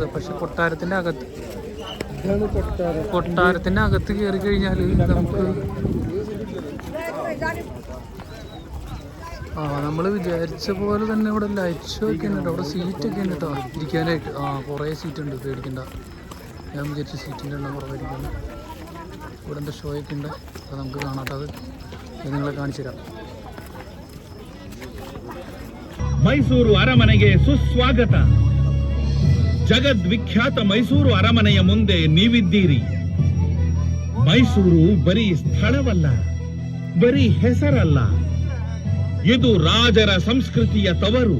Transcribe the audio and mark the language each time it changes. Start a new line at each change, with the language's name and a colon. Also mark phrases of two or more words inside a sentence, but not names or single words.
Malayalam: പക്ഷെ കൊട്ടാരത്തിൻ്റെ അകത്ത് കയറി കഴിഞ്ഞാൽ നമുക്ക് നമ്മൾ വിചാരിച്ച പോലെ തന്നെ ഇവിടെ
English: light show
Malayalam: ഒക്കെ ഉണ്ട്. അവിടെ സീറ്റൊക്കെ ഉണ്ട് കേട്ടോ ഇരിക്കാനായിട്ട്. കുറേ സീറ്റ് ഉണ്ട്, പേടിക്കണ്ട. ഞാൻ വിചാരിച്ച സീറ്റിൻ്റെ എണ്ണം കുറവായിരിക്കും. ഇവിടെ എന്താ ഷോ ഒക്കെ ഉണ്ട്. അപ്പോൾ നമുക്ക് കാണാട്ടത് നിങ്ങളെ കാണിച്ചു തരാം.
Kannada: ಮೈಸೂರು ಅರಮನೆಗೆ ಸುಸ್ವಾಗತ. ಜಗದ್ವಿಖ್ಯಾತ ಮೈಸೂರು ಅರಮನೆಯ ಮುಂದೆ ನೀವಿದ್ದೀರಿ. ಮೈಸೂರು ಬರೀ ಸ್ಥಳವಲ್ಲ, ಬರೀ ಹೆಸರಲ್ಲ, ಇದು ರಾಜರ ಸಂಸ್ಕೃತಿಯ ತವರು.